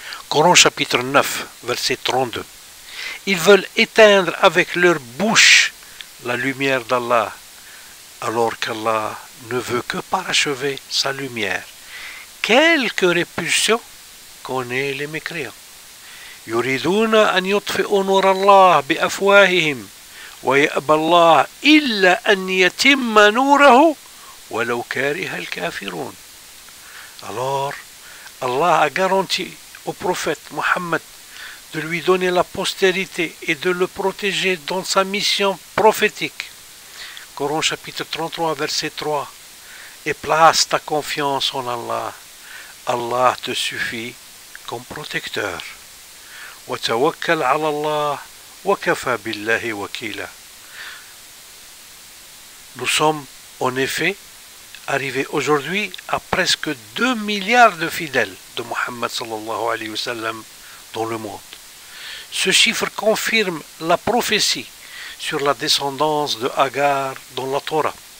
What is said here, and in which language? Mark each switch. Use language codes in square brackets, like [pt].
[fr] Coran chapitre 9, verset 32. Ils veulent éteindre avec leur bouche la lumière d'Allah, alors qu'Allah ne veut que parachever sa lumière. Quelque répulsion qu'ont les mécréants. [ar] يريدون أن يطفئوا نور الله بأفواههم ويأبى الله إلا أن يتم نوره ولو كاره الكافرون. [fr] Alors, Allah a garanti au prophète Mohammed de lui donner la postérité et de le protéger dans sa mission prophétique. Coran chapitre 33, verset 3. Et place ta confiance en Allah. Allah te suffit comme protecteur. [ar] وتوكل على الله وكفى بالله وكيلا. [fr] Nous sommes en effet arrivés aujourd'hui à presque 2 milliards de fidèles de Mohammed sallallahu alayhi wa sallam dans le monde. Ce chiffre confirme la prophétie sur la descendance de Agar dans la Torah.